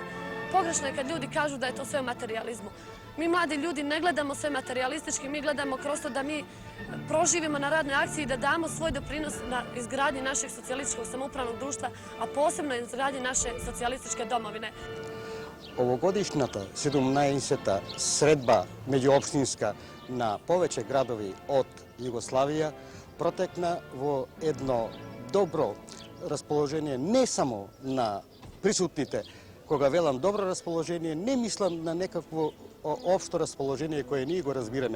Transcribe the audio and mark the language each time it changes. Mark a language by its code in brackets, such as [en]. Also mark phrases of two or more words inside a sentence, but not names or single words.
[sr] Pogrešno je kad ljudi kažu da je to sve u materializmu. Mi mladi ljudi ne gledamo sve materijalistički, mi gledamo kroz to da mi proživimo na radnoj akciji i da damo svoj doprinos na izgradnji našeg socijalističkog samoupravnog društva, a posebno izgradnji naše socijalističke domovine. [mk] Ovogodišnjата 17-та средба меѓуопштинска на повеќе градови од Југославија протекна во едно добро расположение не само на присутните. Кога велам добро расположение, не мислам на некакво општо расположение кое ние го разбираме.